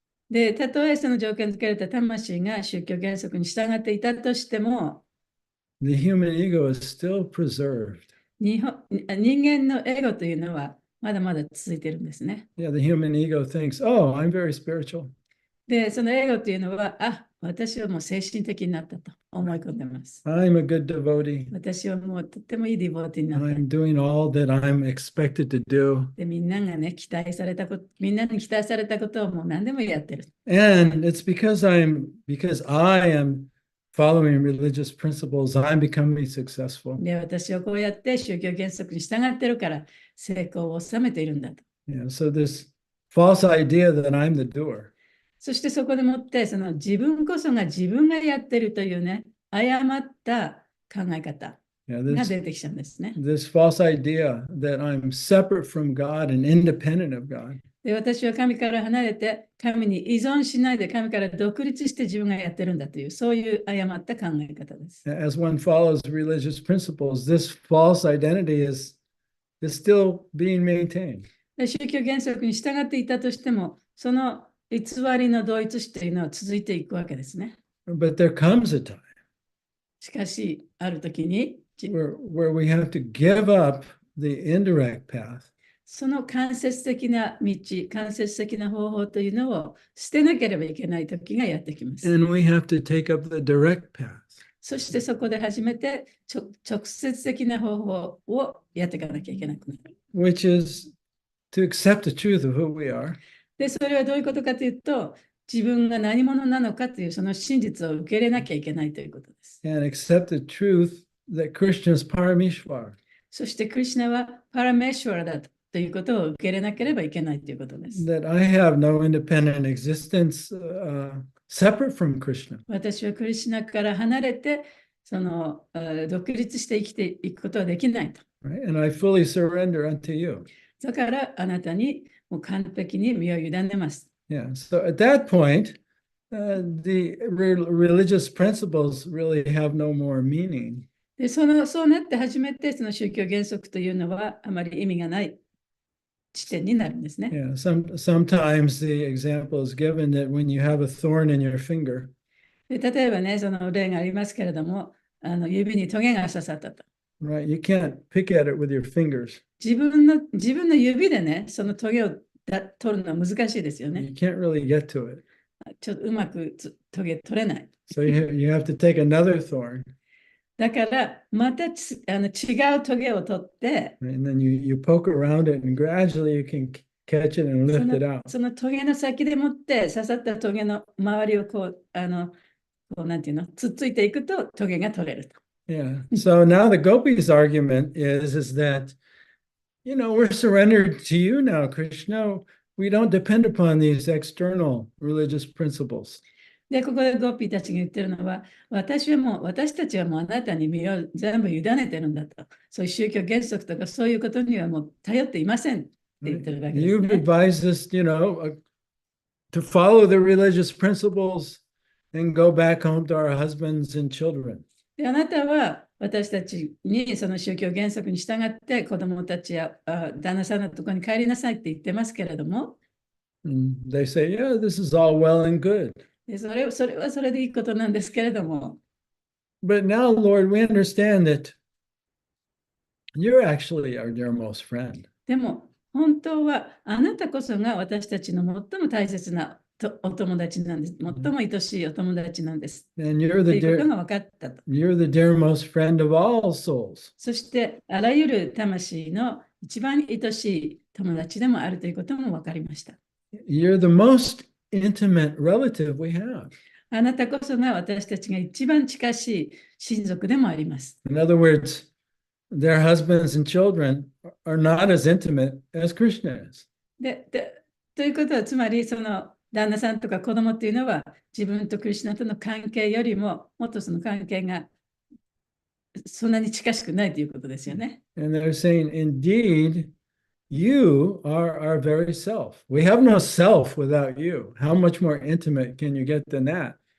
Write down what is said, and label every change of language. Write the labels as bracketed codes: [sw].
[ja] で、たとえその条件付けられた魂が宗教原則に従っていたとしても、 [en] the human ego is still preserved. [ja] 人間のエゴというのはまだまだ続いているんですね。 [en] Yeah, the human ego thinks, oh, I'm very spiritual. [ja] で、そのエゴというのは、私はもう精神的になったと思い込んでます。 [en] I'm a good devotee. [ja] 私はもうとってもいいディボーティーになった。 [en] I'm doing all that I'm expected to do. [ja] で、みんなに期待されたことをもう何でもやってる。 [en] And it's because I am following religious principles, I'm becoming successful. [ja] で、私はこうやって宗教原則に従ってるから成功を収めているんだと。 [en] Yeah, so this false idea that I'm the doer. [ja] そしてそこでもってその自分こそが自分がやってるというね、誤った考え方 [en] Yeah, [ja] が出てきちゃうんですね。 [en] this false idea that I'm separate from God and independent of God. [ja] で、私は神から離れて神に依存しないで神から独立して自分がやってるんだという、そういう誤った考え方です。 [en] As one follows religious principles, this false identity is still being maintained. [ja] で、宗教原則に従っていたとしても、その偽りの同一視というのは続いていくわけですね。 [en] But there comes a time [ja] しかし、ある時に、 [en] where we have to give up the indirect path. [ja] その間接的な道、間接的な方法というのを捨てなければいけない時がやってきます。 [en] And we have to take up the direct path. [ja] そしてそこで初めて直接的な方法をやっていかなきゃいけなくなる。 [en] Which is to accept the truth of who we are. [ja] で、それはどういうことかというと、自分が何者なのかというその真実を受け入れなきゃいけないということです。 [en] And accept the truth that Krishna is Parameshwar. [ja] そしてクリシュナはパラメーシュワラだということを受け入れなければいけないということです。 [en] That I have no independent existence separate from Krishna. [ja] 私はクリシュナから離れて独立して生きていくことはできないと。 [en] Right? And I fully surrender unto you. [ja] だからあなたにもう完璧に身を委ねます。 [en] Yeah. So at that point, the religious principles really have no more meaning. [ja] で、そうなって初めてその宗教原則というのはあまり意味がない地点になるんですね。 [en] Yeah. Sometimes the example is given that when you have a thorn in your finger, [ja] で、例えばね、その例がありますけれども、指にトゲが刺さったと。 [en] right? You can't pick at it with your fingers. [ja] 自分の指でね、そのトゲを取るのは難しいですよね。 [en] You can't really get to it. [ja] ちょっとうまくトゲ取れない。 [en] So you have to take another thorn, [ja] だから、また違うトゲを取って、 [en] and then you poke around it, and gradually you can catch it and lift it out. [ja] そのトゲの先でもって刺さったトゲの周りをなんていうの、つっついていくとトゲが取れると。 [en] Yeah. So now the gopis' argument is that, we're surrendered to you now, Krishna. We don't depend upon these external religious principles. [ja] で、ここでゴッピーたちが言ってるのは、私たちはもうあなたに身を全部委ねてるんだと。そういう宗教原則とかそういうことにはもう頼っていませんって言ってるわけです [en] You've [ja] ね。 [en] advised us, to follow the religious principles and go back home to our husbands and children. [ja] で、あなたは私たちにその宗教原則に従って子供たちや旦那さんのところに帰りなさいって言ってますけれども、 [en] And they say, yeah, this is all well and good. [ja] でそれはそれでいいことなんですけれども、 [en] But now, Lord, we understand that you're actually our dearmost friend. [ja] でも本当はあなたこそが私たちの最も大切なお友達なんです。最も愛しいお友達なんです。 [en] And [ja] ということが分かったと。 [en] you're the dearmost friend of all souls. [ja] そしてあらゆる魂の一番愛しい友達でもあるということも分かりました。 [en] You're the most intimate relative we have. [ja] あなたこそが私たちが一番近しい親族でもあります。 [en] In other words, their husbands and children are not as intimate as Krishna is. [ja] ということは、つまりその旦那さんとか子供っていうのは自分とクリシュナとの関係よりももっとその関係がそんなに近しくないということですよね。 [en] And they're saying, indeed, you are our very self. We have no self without you. How much more intimate can you get than that?